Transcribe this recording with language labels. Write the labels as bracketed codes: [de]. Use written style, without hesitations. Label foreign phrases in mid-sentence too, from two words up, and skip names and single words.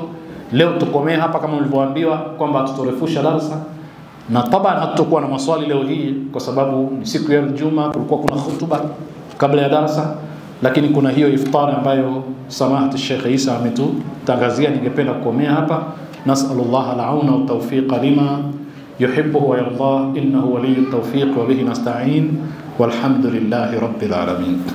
[sw] Leo tukomea hapa kama mlivyoambiwa kwamba tutorefusha darasa. Na tabana hatakuwa na maswali leo hii kwa sababu ni siku ya Ijumaa, kulikuwa kuna hutuba kabla ya darasa, lakini kuna hiyo iftar ambayo samahati Sheikh Isa ametutangazia. Ningependa kukomea hapa. [ar] نسأل الله العون والتوفيق لما يحب ويرضى إنه ولي التوفيق وبه نستعين والحمد لله رب العالمين.